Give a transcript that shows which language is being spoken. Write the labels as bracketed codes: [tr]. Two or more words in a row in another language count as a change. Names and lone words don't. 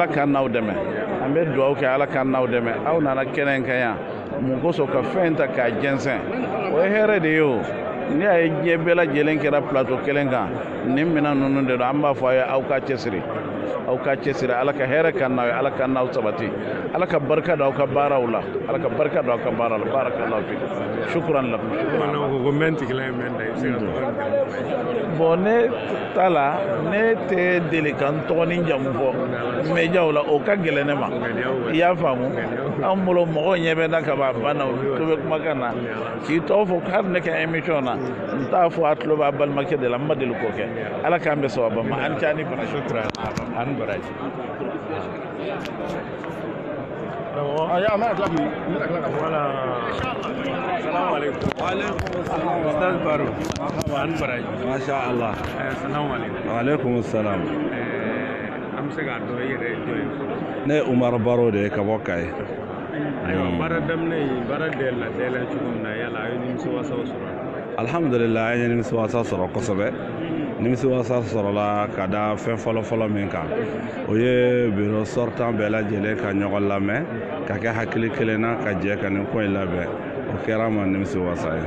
[bm] Ala k'an n'aw dɛmɛ an bɛ dugawu kɛ ala k'an n'aw dɛmɛ aw nana kɛnɛ in kan yan mun kosɔn ka fɛn ta k'a jɛnsɛn o ye hɛrɛ de ye o ni a ye diɲɛ bɛɛ lajɛlen kɛra plateau kelen kan nin minɛn ninnu de don an b'a fɔ a ye aw ka cɛsiri ala ka hɛrɛ ka n'aw ye ala ka n'aw sabati ala ka barika don aw ka baaraw la ala ka barika don aw ka baara la [ar] بارك الله فيكم شكرا لكم [bm] bon ne ta la ne tɛ deli ka n tɔgɔ ni jamu fɔ médiaw la o ka gɛlɛn ne ma i y'a faamu an bolo mɔgɔw ɲɛ bɛ na ka ban banna to bɛ kumakan na k'i tɔgɔ fɔ hali ne ka émission na n t'a fɔ a tulo b'a balimakɛ de la n ma deli k'o kɛ ala k'an bɛ sababa ma an ca ni bana shukran an baraji [ar] السلام عليكم. وعليكم السلام. [bm] Ustaz Baro. An baraji. [ar] ما شاء الله. السلام عليكم. وعليكم السلام. [bm] Am se ka dɔ yɛrɛ jɔ ye fɔlɔ. Ne Umar Baro de ka bɔ Kayi. Ayiwa baara daminɛ in baara de la cogo min na yala a ye nimisiwasaw sɔrɔ. Alhamdulillah an ye nimisiwasa sɔrɔ kosɛbɛ. Nimisiwasa sɔrɔla ka da fɛn fɔlɔ min kan o ye [fr] bureau sortant [bm] bɛɛ lajɛlen ka ɲɔgɔn lamɛn ka kɛ hakili kelen na ka jɛ ka nin ko in labɛn o kɛra ma nimisiwasa ye.